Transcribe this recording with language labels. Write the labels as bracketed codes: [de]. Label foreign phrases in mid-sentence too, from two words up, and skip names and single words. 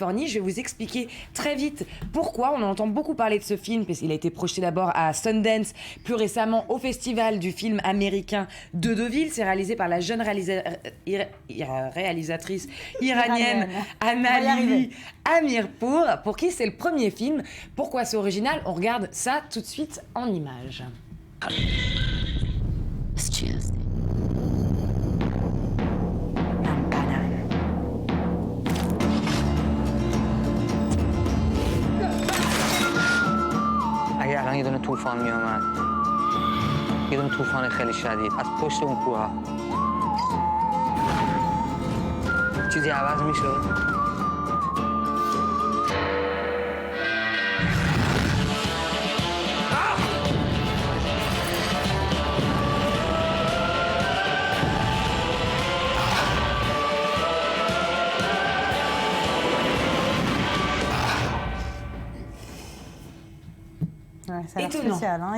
[fr] Je vais vous expliquer très vite pourquoi. On en entend beaucoup parler de ce film, parce qu'il a été projeté d'abord à Sundance, plus récemment au festival du film américain de Deauville. C'est réalisé par la jeune réalisatrice iranienne Anna Lili Amirpour, pour qui c'est le premier film. Pourquoi c'est original? On regarde ça tout de suite en images. [fa] اگه الان یه دونه طوفان میومد، یه دونه طوفان خیلی شدید از پشت اون کوه چیزی عوض میشد. [fr] Ça a l'air spécial, hein,